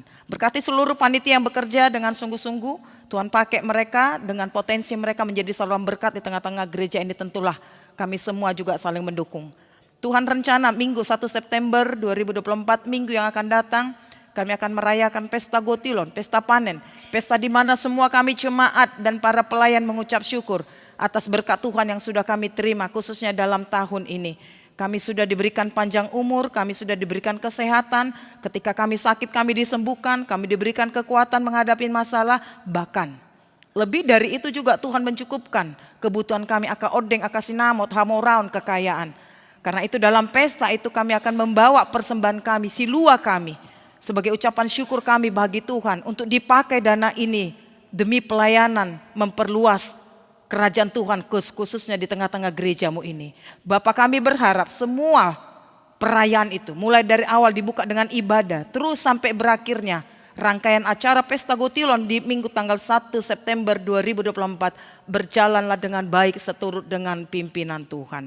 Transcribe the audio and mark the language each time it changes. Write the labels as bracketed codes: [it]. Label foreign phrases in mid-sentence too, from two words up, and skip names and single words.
[id] Berkati seluruh panitia yang bekerja dengan sungguh-sungguh. Tuhan pakai mereka dengan potensi mereka menjadi saluran berkat di tengah-tengah gereja ini. Tentulah kami semua juga saling mendukung. Tuhan rencana minggu 1 September 2024, minggu yang akan datang, kami akan merayakan pesta Gotilon, pesta panen. Pesta di mana semua kami jemaat dan para pelayan mengucap syukur atas berkat Tuhan yang sudah kami terima khususnya dalam tahun ini. Kami sudah diberikan panjang umur, kami sudah diberikan kesehatan. Ketika kami sakit kami disembuhkan, kami diberikan kekuatan menghadapi masalah. Bahkan lebih dari itu juga Tuhan mencukupkan kebutuhan kami akan odeng, akan sinamot, hamoraun, kekayaan. Karena itu dalam pesta itu kami akan membawa persembahan kami, silua kami. Sebagai ucapan syukur kami bagi Tuhan untuk dipakai dana ini demi pelayanan memperluas kerajaan Tuhan khususnya di tengah-tengah gerejamu ini. Bapak kami berharap semua perayaan itu mulai dari awal dibuka dengan ibadah terus sampai berakhirnya rangkaian acara Pesta Gotilon di minggu tanggal 1 September 2024 berjalanlah dengan baik seturut dengan pimpinan Tuhan.